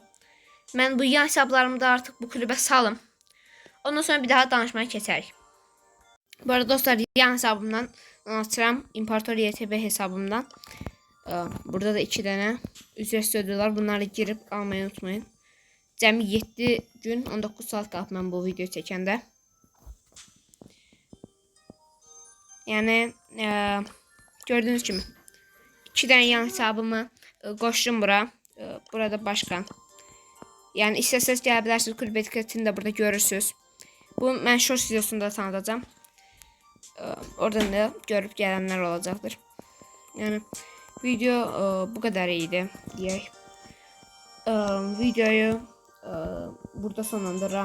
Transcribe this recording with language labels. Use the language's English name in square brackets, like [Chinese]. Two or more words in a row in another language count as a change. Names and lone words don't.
[Turkish] Ben bu yan hesaplarımı da artık bu kulübe salım. [Azerbaijani] Ondan sonra bir daha danışmaya keçərik. Bu arada dostlar yan hesabımdan anlatıram. [Turkish] İmparator YTB hesabımdan. Burada da 2 tane ücretsiz ödüller. Bunları girip almayı unutmayın. [Azerbaijani] Cəmi 7 gün 19 saat qalıb mən bu video çəkəndə. [Turkish] Yani gördüğünüz gibi 2 tane yan hesabımı koştum bura. Burada başkan. [Azerbaijani] Yəni istəsəz gələ bilərsiniz. Klub etiketini də burada görürsünüz. Bu mən short videosunda tanıdacağım. Oradan da görüb gələnlər olacaqdır. Yəni video bu qədər idi deyək. Videoyu burada sonlandırıram.